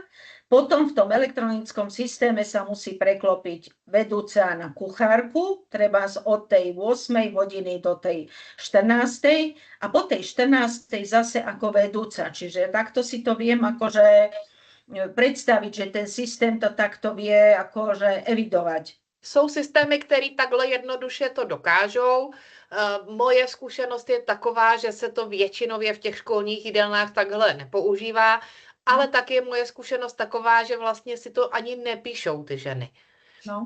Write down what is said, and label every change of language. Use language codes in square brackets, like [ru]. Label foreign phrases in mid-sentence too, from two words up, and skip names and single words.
[sk] Potom v tom elektronickom systéme sa musí preklopiť vedúca na kuchárku, trebárs od tej 8. hodiny do tej 14. a po tej 14. zase ako vedúca. Čiže takto si to viem akože predstaviť, že ten systém to takto vie akože evidovať. [cs] Jsou systémy, které takhle jednoduše to dokážou. Moje zkušenost je taková, že se to většinově v těch školních jídelnách takhle nepoužívá. Ale tak je moje zkušenost taková, že vlastně si to ani nepíšou ty ženy. No.